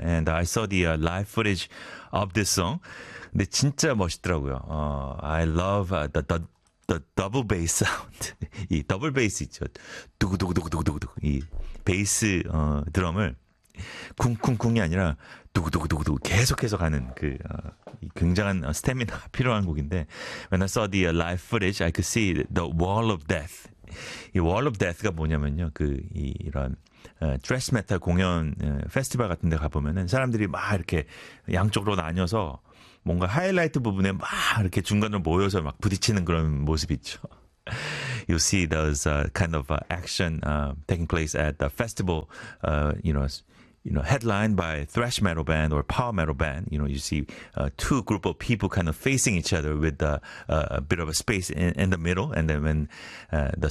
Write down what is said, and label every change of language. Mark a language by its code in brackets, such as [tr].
[en] And I saw the live footage of this song. [ko] 근데 진짜 멋있더라고요. [en] I love the double bass sound. [ko] 이 double bass 있죠. 두구두구두구두구두구. 이 베이스 드럼을 쿵쿵쿵이 아니라 두구두구두구 계속해서 가는 그 굉장한 스태미나 필요한 곡인데. [en] When I saw the live footage, I could see the wall of death. [ko] 이 wall of death가 뭐냐면요. 그 이런 thrash metal 공연 페스티벌 같은 데 가보면은 사람들이 막 이렇게 양쪽으로 나뉘어서 뭔가 하이라이트 부분에 막 이렇게 중간으로 모여서 막 부딪히는 그런 모습 있죠. [en] You see those kind of action taking place at the festival, you know, headlined by thrash metal band or power metal band. You know, you see two group of people kind of facing each other with a bit of a space in the middle, and then when the